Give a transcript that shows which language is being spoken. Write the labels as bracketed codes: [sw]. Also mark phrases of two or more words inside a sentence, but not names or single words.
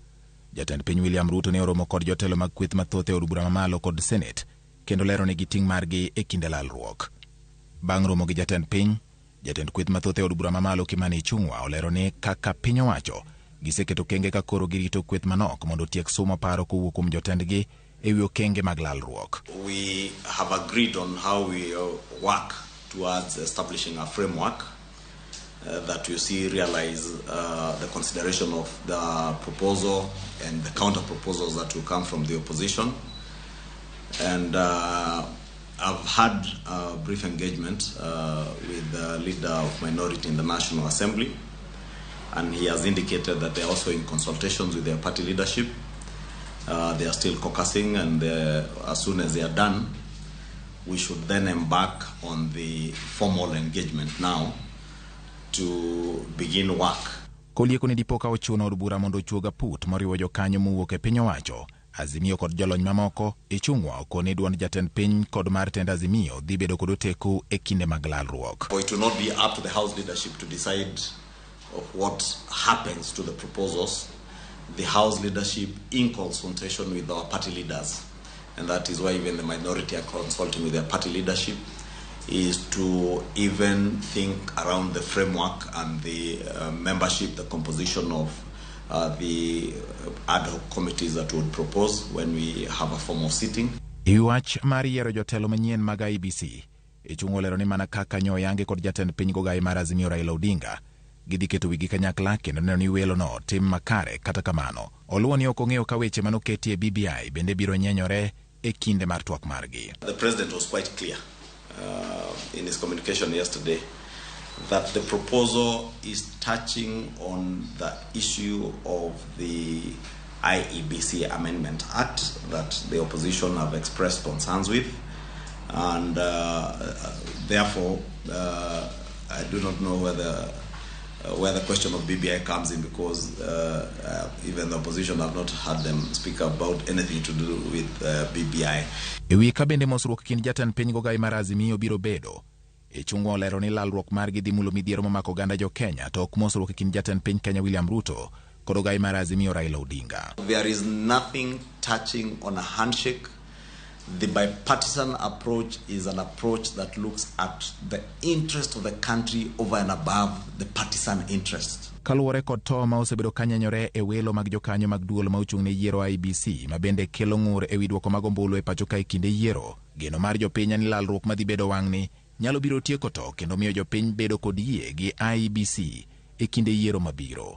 [luo] Jatend piny William Ruto ne oromo kod jotelo mag kweth mathoth e od bura mamalo kod Senate kendo lero ne giting' margi e kinde lalruok. Bang' romo gi jatend piny, jatend kweth mathoth e od bura mamalo Kimani Ichung'wa olero ni kaka piny owacho giseketo kenge ka koro girito kweth manok mondo tiek sumo paro kowuok kuom jotendgi e wi okenge mag lalruok. [en] We have agreed on how we work towards establishing a framework that you see realize the consideration of the proposal and the counter proposals that will come from the opposition. And I've had a brief engagement with the leader of minority in the National Assembly, and he has indicated that they're also in consultations with their party leadership. They are still caucusing, and as soon as they are done, we should then embark on the formal engagement now to begin work. [luo] Kolieko ni dipoka ochuno od bura mondo chuoga put moriwo jokanyo mowuok e piny owacho, Azimio kod jolony mamoko, Ichung'wa okoni duond jatend piny kod mar tend Azimio dhi bedo kod oteku e kinde mag lalruok. [en] It will not be up to the House leadership to decide of what happens to the proposals. The House leadership in consultation with our party leaders, and that is why even the minority are consulting with their party leadership, is to even think around the framework and the membership, the composition of the ad hoc committees that would propose when we have a form of sitting. [luo] Iwach mar yiero jotelo manyien mag IEBC ichungo lero ni mana kaka nyoyange kod jatend piny gogai mar Azimio Raila Odinga gidhi keto wigi kanyakla kendo neno ni welo no tim makare. Kata kamano oluwo ni ok ong'eyo ka weche manoketi e BBI bende biro nyenyore e kinde mar twak margi. [en] The president was quite clear in his communication yesterday that the proposal is touching on the issue of the IEBC Amendment Act that the opposition have expressed concerns with, and therefore I do not know where the question of BBI comes in, because even the opposition have not had them speak about anything to do with BBI. [luo] Ewi ka bende mosruok kind jatend piny gogai mar Azimio biro bedo ichungo lero ni lalruok margi dhi mulo midhiero mamako oganda jo Kenya to ok mosruok kind jatend piny Kenya William Ruto kod ogai mar Azimio Raila Odinga. [en] There is nothing touching on a handshake. The bipartisan approach is an approach that looks at the interest of the country over and above the partisan interest. [luo] Kaluwore kod to ma osebedo kanyenyore e welo mag jokanyo mag duol ma ochung' ne yiero IEBC ma bende kelo ng'ur e wi duoko mag ombulu e pacho ka e kinde yiero, geno mar jopiny ni lalruok madhi bedo wang'ni nyalo biro tieko to kendo miyo jopiny bedo kod yie gi IEBC e kinde yiero mabiro.